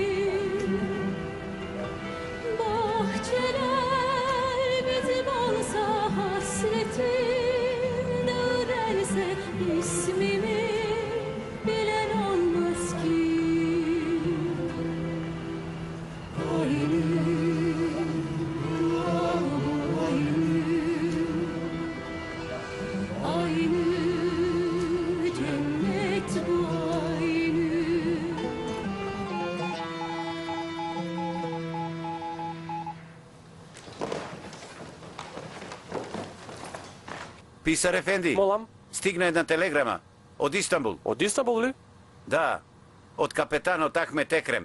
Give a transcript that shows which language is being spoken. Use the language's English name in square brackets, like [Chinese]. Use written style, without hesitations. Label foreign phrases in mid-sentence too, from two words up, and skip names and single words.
[Turkish] Bahçeler bizim olsa hasretim, dağırırsa ismimi bilen olmaz ki. Aynı cennet bu aynı. [Macedonian] Писар Ефенди, Молам. стигна една телеграма од Истанбул. Од Истанбул ли? Да, од капетанот Ахмет Екрем.